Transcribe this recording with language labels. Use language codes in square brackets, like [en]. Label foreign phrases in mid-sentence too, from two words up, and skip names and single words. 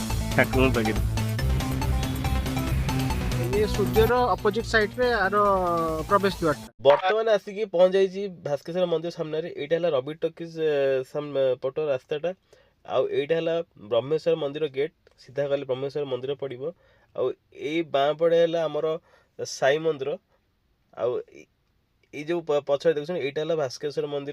[or] ଠାକୁରଙ୍କ ପାଖରେ। ଏ ସୂର୍ଯ୍ୟର [en] opposite side [or] ରେ ଆର ପ୍ରବେଶ ଦ୍ୱାର ବର୍ତ୍ତମାନ ଆସିକି ପହଞ୍ଚି ଯାଇଛି ଭାସ୍କେଶ୍ୱର ମନ୍ଦିର ସାମ୍ନାରେ। ଏଇଟା ହେଲା ରବି ଟକିଜ ପଟ ରାସ୍ତାଟା। ଆଉ ଏଇଟା ହେଲା ବ୍ରହ୍ମେଶ୍ୱର ମନ୍ଦିର ଗେଟ୍। ସିଧା ଗଲେ ବ୍ରହ୍ମେଶ୍ୱର ମନ୍ଦିର ପଡ଼ିବ। ଆଉ ଏଇ ବାଁ ପଟେ ହେଲା ଆମର ସାଇ ମନ୍ଦିର। ଆଉ ଏଇ ଯେଉଁ ପଛରେ ଦେଖୁଛନ୍ତି ଏଇଟା ହେଲା ଭାସ୍କେଶ୍ୱର ମନ୍ଦିର।